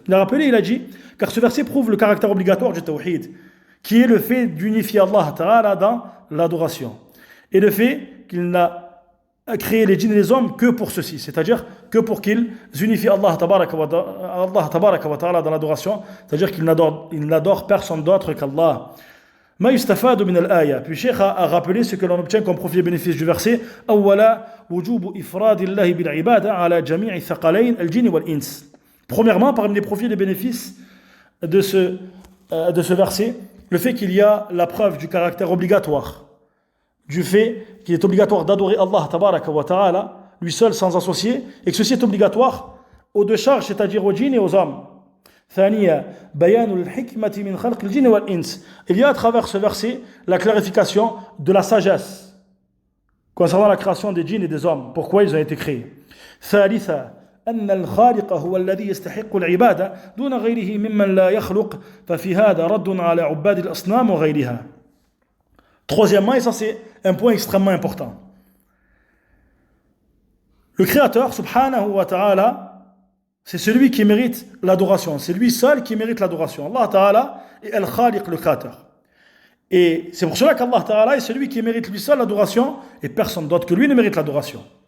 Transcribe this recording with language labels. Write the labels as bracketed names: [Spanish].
[French] Il a rappelé, il a dit, car ce verset prouve le caractère obligatoire du tawhid, qui est le fait d'unifier Allah Ta'ala dans l'adoration, et le fait qu'il n'a créé les djinns et les hommes que pour ceci, c'est-à-dire que pour qu'ils unifient Allah Tabaraka wa Ta'ala dans l'adoration, c'est-à-dire qu'ils n'adorent personne d'autre qu'Allah. [Arabic] ما يستفاد من الآية. [French] Puis Cheikh a rappelé ce que l'on obtient comme profit et bénéfice du verset. [Arabic] أولا وجوب إفراد الله بالعبادة على جميع الثقلين الجن والإنس. [French] Premièrement, parmi les profits et les bénéfices de ce verset, le fait qu'il y a la preuve du caractère obligatoire, du fait qu'il est obligatoire d'adorer Allah Tabaraka wa Ta'ala, lui seul sans associé, et que ceci est obligatoire aux deux charges, c'est-à-dire aux djinns et aux hommes. [Arabic] ثانيا بيان الحكمة من خلق الجن والإنس. [French] Il y a à travers ce verset la clarification de la sagesse concernant la création des djinns et des hommes, pourquoi ils ont été créés. [Arabic] ثالثا أن الخالق هو الذي يستحق العبادة دون غيره ممن لا يخلق ففي هذا رد على عباد الأصنام وغيرها. [French] Troisièmement, et ça c'est un point extrêmement important, le Créateur subhanahu wa ta'ala, c'est celui qui mérite l'adoration, c'est lui seul qui mérite l'adoration. Allah Ta'ala est Al-Khaliq, le Créateur. Et c'est pour cela qu'Allah Ta'ala est celui qui mérite lui seul l'adoration et personne d'autre que lui ne mérite l'adoration.